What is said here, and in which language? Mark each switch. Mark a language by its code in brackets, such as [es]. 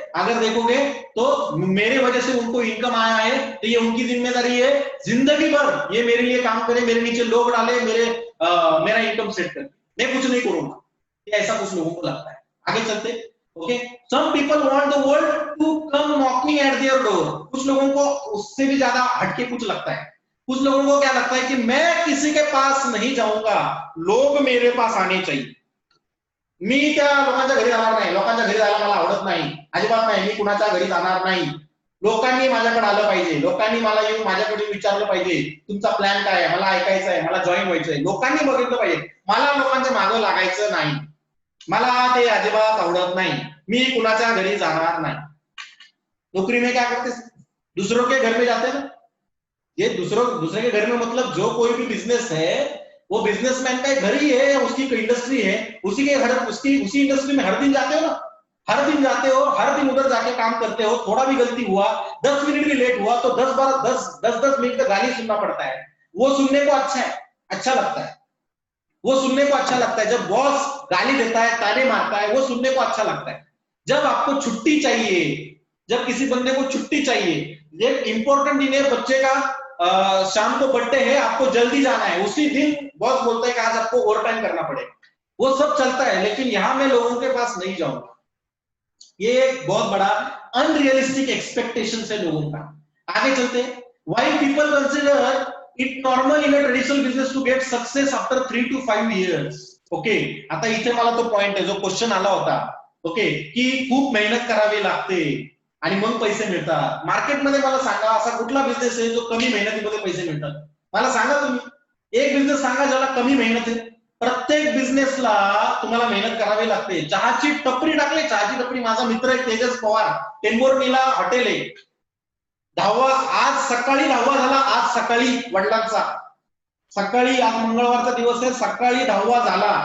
[hi] अगर देखोगे तो मेरे वजह से उनको इनकम आया है तो ये उनकी जिम्मेदारी है जिंदगी भर ये मेरे लिए काम करे, मेरे नीचे लोग डाले, मेरा इनकम सेट करे, मैं कुछ नहीं करूंगा, ऐसा कुछ लोगों को लगता है। आगे चलते। [en] Okay, some people want the world to come knocking at their door. [hi] कुछ लोगों को उससे भी ज्यादा हटके कुछ लगता है। कुछ लोगों को क्या लगता है कि मैं किसी के पास नहीं जाऊंगा, लोग मेरे पास आने चाहिए, [mr] मी त्या लोकांच्या घरी जाणार नाही, लोकांच्या घरी जायला मला आवडत नाही, अजिबात नाही, मी कुणाच्या घरी जाणार नाही, लोकांनी माझ्याकडे आलं पाहिजे, लोकांनी मला येऊन माझ्याकडे विचारलं पाहिजे तुमचा प्लॅन काय आहे, मला ऐकायचं आहे, मला जॉईन व्हायचंय, लोकांनी बघितलं पाहिजे, मला लोकांच्या मागं लागायचं नाही, मला ते अजिबात आवडत नाही, मी कुणाच्या घरी जाणार नाही। [hi] नौकरी में क्या करते, दूसरों के घर में जाते ना, ये दूसरे के घर में मतलब जो कोई भी बिजनेस है वो बिजनेसमैन का घर ही है, उसकी इंडस्ट्री है, उसी के घर उसी इंडस्ट्री में हर दिन जाते हो ना, हर दिन जाते हो, हर दिन उधर जाके काम करते हो, थोड़ा भी गलती हुआ, 10 मिनट भी लेट हुआ तो 10 मिनट का गाली सुनना पड़ता है। वो सुनने को अच्छा है, अच्छा लगता है, वो सुनने को अच्छा लगता है। जब बॉस गाली देता है, ताने मारता है, वो सुनने को अच्छा लगता है। जब आपको छुट्टी चाहिए, जब किसी बंदे को छुट्टी चाहिए, ये इंपॉर्टेंट दिन है बच्चे का, शाम को बर्थडे है, आपको जल्दी जाना है, उसी दिन बॉस बोलता है कि आज आपको ओवर टाइम करना पड़ेगा, वो सब चलता है, लेकिन यहां मैं लोगों के पास नहीं जाऊंगा। ये एक बहुत बड़ा अनरियलिस्टिक एक्सपेक्टेशन है लोगों का। आगे चलते हैं। [en] Why people consider it normal in a traditional business to get success after 3 to 5 years। [mr] Okay, आता इथे मला तो पॉइंट आहे जो क्वेश्चन आला होता, ओके, की खूप मेहनत करावी लागते आणि मग पैसे मिळतात। मार्केटमध्ये मला सांगा असा कुठला बिझनेस आहे जो कमी मेहनतीमध्ये पैसे मिळतात, मला सांगा तुम्ही एक बिझनेस सांगा ज्याला कमी मेहनत आहे। प्रत्येक बिझनेसला तुम्हाला मेहनत करावी लागते। चहाची टपरी टाकली, चहाची टपरी, माझा मित्र आहे तेजस पवार, टेंबोर्नीला हॉटेल आहे, 10वा आज सकाळी 10वा झाला, आज सकाळी वडिलांचा, सकाळी, आज मंगळवारचा दिवस आहे, सकाळी 10वा झाला।